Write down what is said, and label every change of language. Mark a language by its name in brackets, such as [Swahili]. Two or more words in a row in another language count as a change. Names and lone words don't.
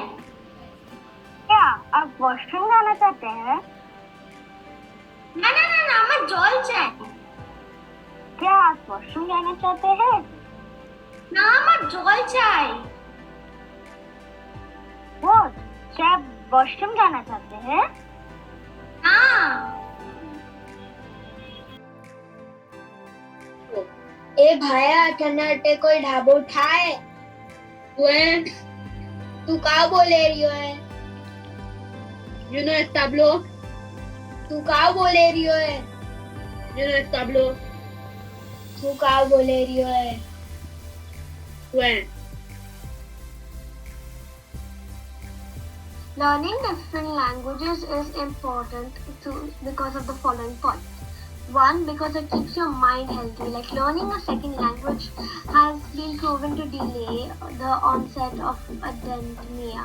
[Hindi] क्या आप वॉशरूम जाना चाहते हैं? [Bangla] না না না না আমার জল চাই। [Hindi] क्या आप वॉशरूम जाना चाहते हैं? [Bangla] না আমার জল চাই। [English] What? [Hindi] क्या आप वॉशरूम जाना चाहते हैं? [Bangla] না। [Gujarati] એ ભાયા તને અટે કોઈ ઢાબો ઠાય. તું કા બોલે રહ્યો હે? [English] You know establo? [Gujarati] તું કા બોલે રહ્યો હે? [English] You know establo? [Gujarati] તું કા બોલે રહ્યો હે? [English] When? Learning different languages is important because of the following points. One, because it keeps your mind healthy. Like learning a second language has been proven to delay the onset of adentemia.